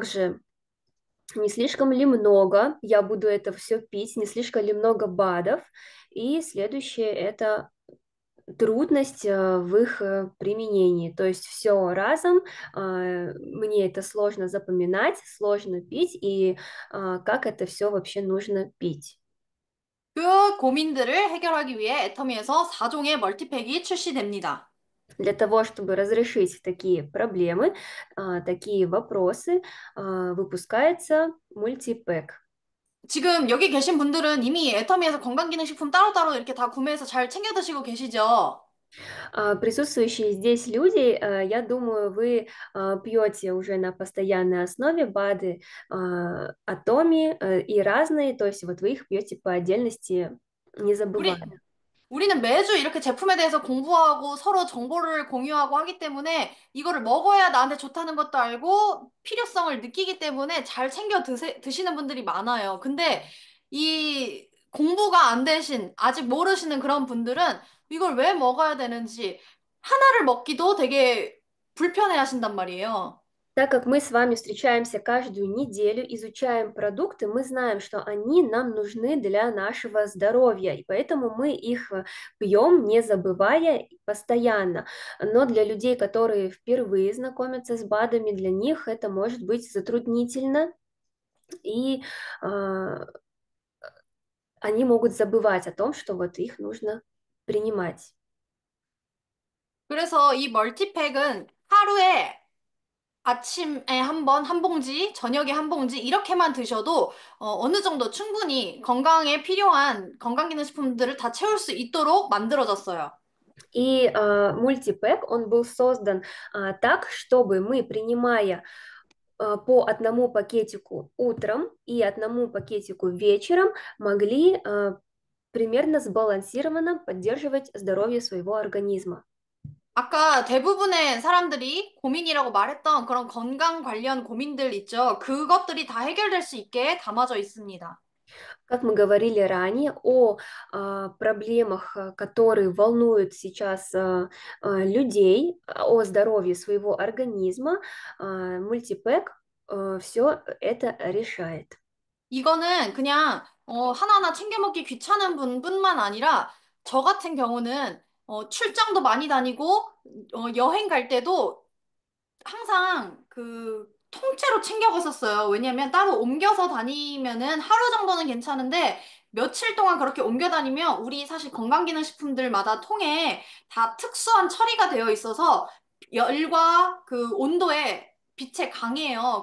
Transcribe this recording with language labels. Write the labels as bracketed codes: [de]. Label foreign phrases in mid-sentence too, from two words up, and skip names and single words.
[ru] Также не слишком ли много я буду это все пить, не слишком ли много БАДов. И следующее это трудность в их применении. То есть все разом, мне это сложно запоминать, сложно пить, и как это все вообще нужно пить. [ko] 그 고민들을 해결하기 위해 애터미에서 4종의 멀티팩이 출시됩니다. [ru] Для того, чтобы разрешить такие проблемы, такие вопросы, выпускается мультипэк. [ko] 지금 여기 계신 분들은 이미 애터미에서 건강기능식품 따로따로 이렇게 다 구매해서 잘 챙겨 드시고 계시죠? [ru] Присутствующие здесь люди, я думаю, вы пьете уже на постоянной основе БАДы, Атоми и разные, то есть вот вы их пьете по отдельности, не забывая. [ko] 우리, 우리는 매주 이렇게 제품에 대해서 공부하고 서로 정보를 공유하고 하기 때문에 이거를 먹어야 나한테 좋다는 것도 알고 필요성을 느끼기 때문에 잘 챙겨 드시는 분들이 많아요. 근데 이 공부가 안 되신, 아직 모르시는 그런 분들은 이걸 왜 먹어야 되는지 하나를 먹기도 되게 불편해 하신단 말이에요. [ru] Так как мы с вами встречаемся каждую неделю, изучаем продукты, мы знаем, что они нам нужны для нашего здоровья, и поэтому мы их пьем, не забывая постоянно. Но для людей, которые впервые знакомятся с БАДами, для них это может быть затруднительно, и они могут забывать о том, что вот их нужно принимать. [ko] 그래서 이 멀티팩은 하루에 아침에 한 번, 한 봉지, 저녁에 한 봉지, 이렇게만 드셔도 어느 정도 충분히 건강에 필요한 건강기능식품들을 다 채울 수 있도록 만들어졌어요. [ru] И мультипэк, он был создан так, чтобы мы, принимая по одному пакетику утром и одному пакетику вечером, могли примерно сбалансированно поддерживать здоровье своего организма. [ko] 아까 대부분의 사람들이 고민이라고 말했던 그런 건강 관련 고민들 있죠. 그것들이 다 해결될 수 있게 담아져 있습니다. [ru] Как мы говорили ранее, о проблемах, которые волнуют сейчас людей, о здоровье своего организма, мультипэк все это решает. [ko] 이거는 그냥 하나하나 챙겨 먹기 귀찮은 분뿐만 아니라 저 같은 경우는 출장도 많이 다니고 여행 갈 때도 항상 그 통째로 챙겨갔었어요. 왜냐면 따로 옮겨서 다니면은 하루 정도는 괜찮은데 며칠 동안 그렇게 옮겨 다니면 우리 사실 건강기능식품들마다 통에 다 특수한 처리가 되어 있어서 열과 그 온도에 빛에 강해요.